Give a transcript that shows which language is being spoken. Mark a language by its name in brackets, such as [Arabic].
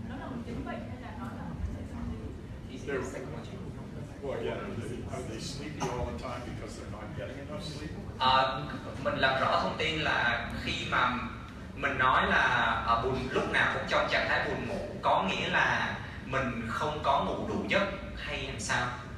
[Vietnamese] một chứng bệnh hay là nó là một vấn đề tâm lý? [English] Well, yeah, are they sleepy all the time because they're not getting enough sleep? [Vietnamese] Mình làm rõ thông tin là khi mà mình nói là lúc nào cũng trong trạng thái buồn ngủ có nghĩa là mình không có ngủ đủ giấc hay làm sao?